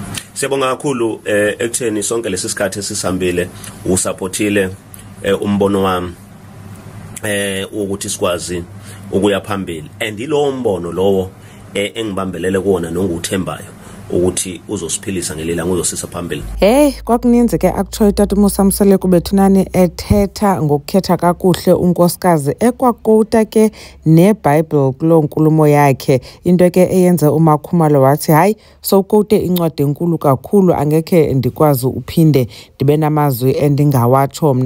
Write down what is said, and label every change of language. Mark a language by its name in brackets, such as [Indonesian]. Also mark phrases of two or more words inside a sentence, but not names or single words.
[Zulu] Siyabonga kakhulu ekutheni sonke lesisikhathi esisihambile usupportile umbono wami ukuthi sikwazi ukuya phambili, and ilowo mbono lowo engibambelele kuona nonguthembayo ukuthi uzosiphilisa ngelilanga, uzosisa phambili. [Xhosa] Kwakuninzi ke actually Tata Musa Mseleku bethunani ethetha ngokukhetha kakuhle unkosikazi, ekwaqota ke neBhayibheli kulo nkulumo yakhe. Into ke eyenza uMakhumalo wathi hayi sowukote incwadi enkulu kakhulu, angekhe ndikwazi uphinde ndibe namazwi endingawatsho mna.